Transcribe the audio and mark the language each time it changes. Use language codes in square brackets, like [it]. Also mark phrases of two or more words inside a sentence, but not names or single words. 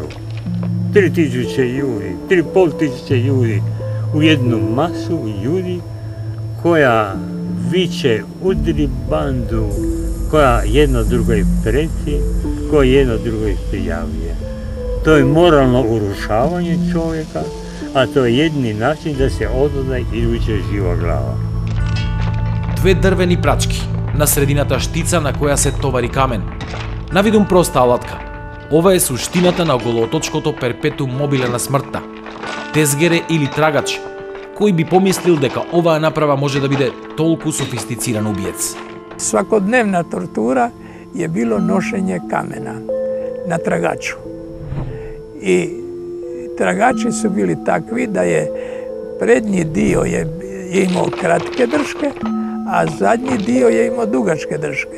[hr] 3000 ljudi, 3500 ljudi u jednu masu ljudi koja viče, udri bandu, koja jedna drugoj preti, koja jedna drugoj prijavljuje. To je moralno urušavanje čovjeka, a to je jedini način da se odozna iduća živa glava. [mk] Две дрвени прачки, на средината штица на која се товари камен. Навидум проста алатка. Ова е суштината на голооточкото перпетум мобиле на смртта. Тезгере или трагач. Кој би помислил дека оваа направа може да биде толку софистициран убиец? [hr] Svakodnevna tortura je bilo nošenje kamena na tragaču. I tragači su bili takvi da je prednji dio je imao kratke drške, a zadnji dio je imao dugačke drške.